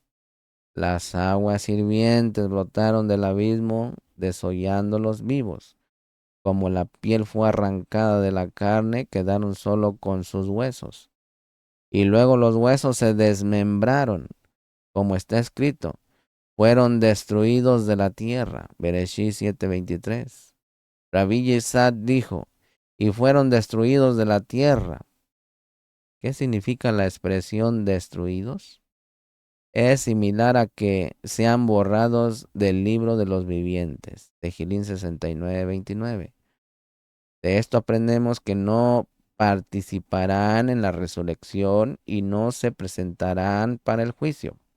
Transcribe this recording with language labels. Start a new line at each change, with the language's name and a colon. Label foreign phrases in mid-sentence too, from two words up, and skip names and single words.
Spanish: Las aguas hirvientes brotaron del abismo, desollándolos vivos. Como la piel fue arrancada de la carne, quedaron solo con sus huesos. Y luego los huesos se desmembraron, como está escrito. Fueron destruidos de la tierra. Bereshit 7:23. Rabbi Yitzhak dijo, y fueron destruidos de la tierra. ¿Qué significa la expresión destruidos? Es similar a que sean borrados del libro de los vivientes. Tehilín 69:29. De esto aprendemos que no participarán en la resurrección y no se presentarán para el juicio.